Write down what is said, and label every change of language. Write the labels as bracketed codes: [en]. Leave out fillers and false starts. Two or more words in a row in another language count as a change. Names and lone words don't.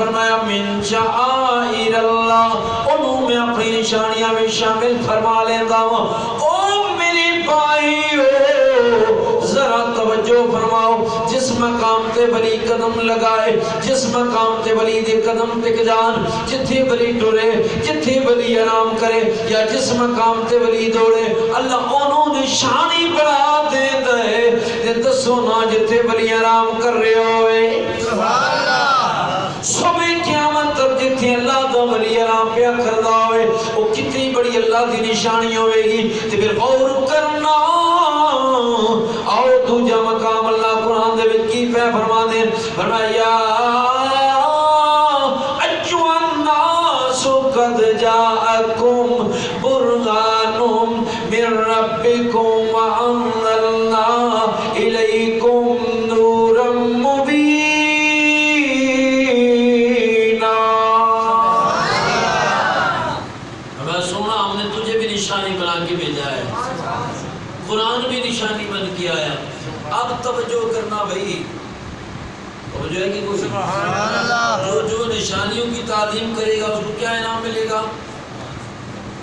[pa] فرمایا [ar] من شعائر اللہ، [pa] انہوں میں اپنی نشانیاں میں شامل فرما لیندہ ہوں۔ او میری بھائیو ذرا توجہ فرماؤ، جس مقام تے ولی قدم لگائے، جس مقام تے ولی دے قدم ٹک جان، جتھے ولی ٹرے، جتھے ولی آرام کرے، یا جس مقام تے ولی دوڑے، اللہ انہوں نے شانی بڑھا دے دے۔ دسو نا جتھے ولی آرام کر رہے ہوئے، [ar] سبحان اللہ، [pa] صبح قیامت تک جتھے اللہ دا ولی آرام پہ کردہ ہوئے، وہ کتنی بڑی اللہ دی نشانی ہوئے گی۔ تو پھر غور کرنا، آؤ دوجہ مقام اللہ قرآن دے وچ کی پہ فرما دے، فرمایا [ar] ایھا الناس قد جاءکم برہان من ربکم وانزلنا الیکم نورا مبینا۔ [ur] ہمیں سونا ہم نے تجھے بھی نشانی بنا کے بھیجا ہے، قرآن بھی نشانی بن کے آیا۔ اب توجہ کرنا بھائی، توجہ ہے کہ کوئی جو نشانیوں کی تعظیم کرے گا اس کو کیا انعام ملے گا؟